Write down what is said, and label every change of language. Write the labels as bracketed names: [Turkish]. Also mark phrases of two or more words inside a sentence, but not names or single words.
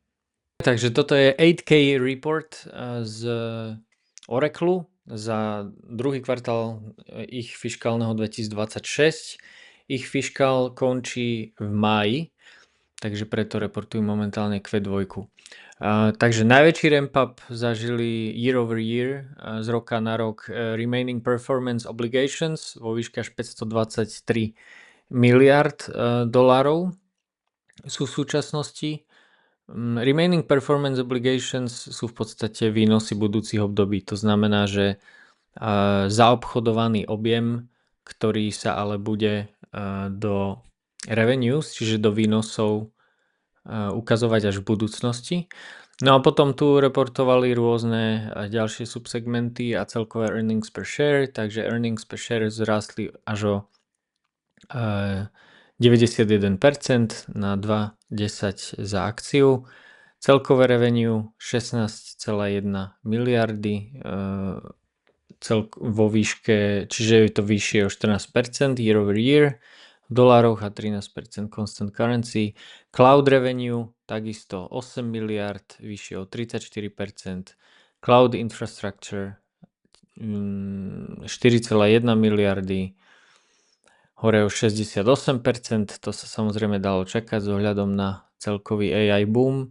[Slovak] Takže toto je 8K report z Oracle za druhý kvartál ich fiškálneho 2026. Ich fiškál končí v máji, takže preto reportujú momentálne Q2. Takže najväčší ramp-up zažili [English] year over year, [Slovak] z roka na rok, [English] remaining performance obligations [Slovak] vo výške až 523 miliard dolárov sú v súčasnosti. [English] Remaining performance obligations [Slovak] sú v podstate výnosy budúcich období. To znamená, že zaobchodovaný objem, ktorý sa ale bude do revenues, čiže do výnosov ukazovať až v budúcnosti. No a potom tu reportovali rôzne ďalšie subsegmenty a celkové [English] earnings per share, [Slovak] takže [English] earnings per share [Slovak] zrástli až o 91% na 2,10 za akciu. Celkové revenue 16,1 miliardy vo výške, čiže je to vyššie o 14% [English] year over year [Slovak] v dolároch a 13% [English] constant currency. Cloud revenue [Slovak] takisto 8 miliard, vyššie o 34%. [English] Cloud infrastructure [Slovak] 4,1 miliardy, hore o 68%, to sa samozrejme dalo čakať s ohľadom na celkový AI boom.